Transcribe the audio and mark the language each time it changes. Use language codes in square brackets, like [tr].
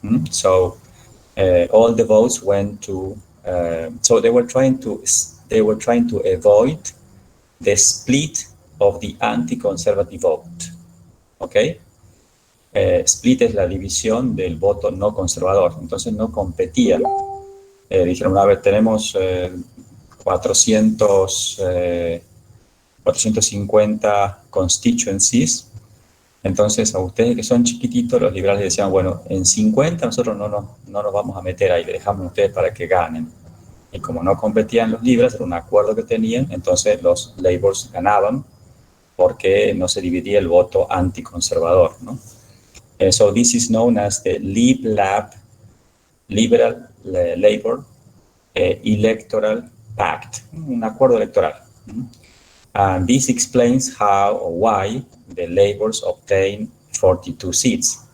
[en] So all the votes went to. So they were trying to avoid the split of the anti-conservative vote. Okay. [es] Split es la división del voto no conservador. Entonces no competían. Dijeron, a ver, tenemos 450 constituencies Entonces, a ustedes que son chiquititos, los liberales decían, bueno, en 50 nosotros no nos vamos a meter ahí, le dejamos a ustedes para que ganen. Y como no competían los liberales, era un acuerdo que tenían, entonces los labors ganaban porque no se dividía el voto anticonservador, ¿no? [en] So this is known as the Lib-Lab, Liberal Labor Electoral Pact, [es] un acuerdo electoral. [en] And this explains how or why the Labours obtained 42 seats.